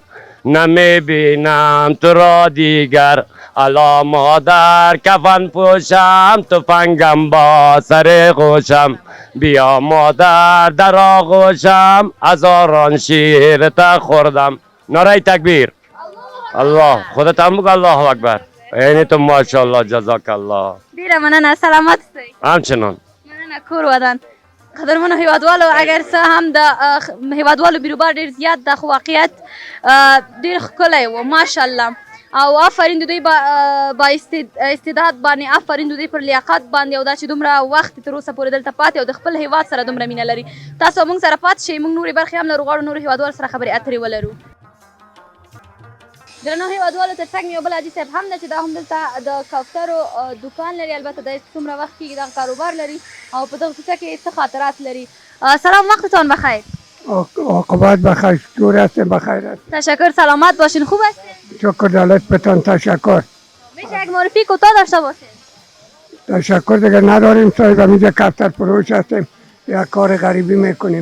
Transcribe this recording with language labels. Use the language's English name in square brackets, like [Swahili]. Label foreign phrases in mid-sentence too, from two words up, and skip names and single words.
[Persian] نمیبینم تو را دیگر علی مادر. کفن پوشم تفنگم با سر خوشم. بیا مادر در آغوشم هزاران شیر تا خوردم. نعره تکبیر. الله. خودت هم بگو [Arabic] الله اکبر. [Persian] اینی تو ماشاءالله [Arabic] جزاک الله. [Pashto] ډیره مننه. سلامت اوسئ. [Persian] همچنان. [Pashto] مننه. کور ودان. قدرمنو هیوادوالو اگر څه هم د هیوادوالو بیروبار ډیر زیات ده خو واقعیت ډیر ښکلی و ماشاءالله. او آفرین د دوی [Persian] با استعداد [Pashto] باندې. آفرین د دوی پر لیاقت باندې او دا چې دومره وخت تر اوسه پورې دلته پاتې او د خپل هیواد سره دومره مینه لري. تاسو موږ سره پاتې شئ. موږ نورې برخې هم لرو. غواړو نورو هیوادوالو سره خبرې اترې ولرو. درنو هیوادوالو تر څنګ مې یو بل حاجي صاحب هم ده چې دا هم دلته د کوترو دکان لري. البته دا څومره وخت کېږي دغه کاروبار لري او په دغه کوڅه کې څه خاطرات لري. [Persian] سلام وقتتان بخیر. عاقبت بخیر. دور هستیم بخیر است. تشکر. سلامت باشین. خوب هستین؟ شکر دولت بتان. تشکر. میشه یک یک معرفی کوتاه داشته باشید. تشکر دیگه نداریم صاحب، همینجا کفتر فروش هستیم، یک کار غریبی میکنیم.